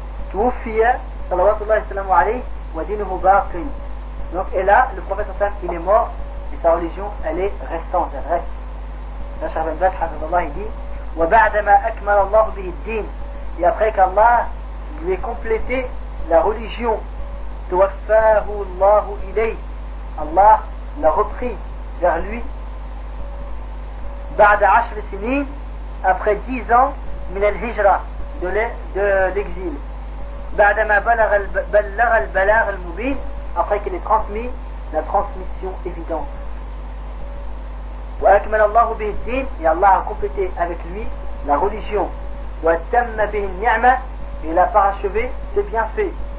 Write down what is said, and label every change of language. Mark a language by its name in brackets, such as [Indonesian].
[French] Tufiya. Donc, et là, le prophète Hassan, il est mort, et sa religion, elle est restante, elle reste. Là, Charles Ben Bass, Hafidhahullah, il dit [Arabic] وَبَعْدَمَا أَكْمَلَ اللَّهُ بِهِ الدِّينِ [French] Et après qu'Allah lui ait complété la religion, [Arabic] تُوَفَّاهُ اللَّهُ إِلَيْهِ [French] Allah l'a repris vers lui. [Arabic] بَعْدَ عَشْرِ سِنِينِ [French] Après 10 ans, [Arabic] مِنَ الْهِجْرَ [French] De l'exil. [Arabic] بعدما بلغ البلاغ المبين [French] après qu'il ait transmis la transmission évidente. [Arabic] وأكمل الله به الدين [French] et Allah a complété avec lui la religion. [Arabic] وتم به النعمة [French] et il a parachevé ses bienfaits.